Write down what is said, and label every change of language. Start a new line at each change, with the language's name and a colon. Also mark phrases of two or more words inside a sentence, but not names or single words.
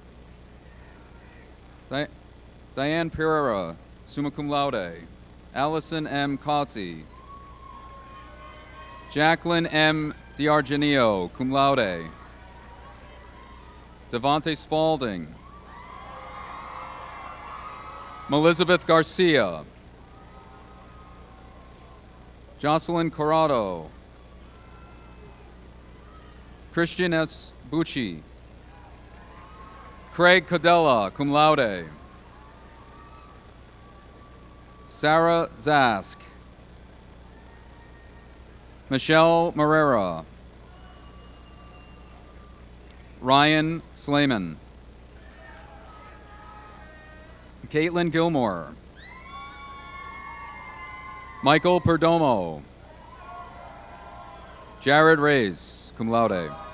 English: Diane Pereira, summa cum laude. Allison M. Cozzi. Jacqueline M. D'Argenio, cum laude. Devontae Spalding. Melizabeth Garcia. Jocelyn Corrado. Christian S. Bucci. Craig Cadella, cum laude. Sarah Zask. Michelle Morera. Ryan Slayman. Caitlin Gilmore. Michael Perdomo. Jared Reyes, cum laude.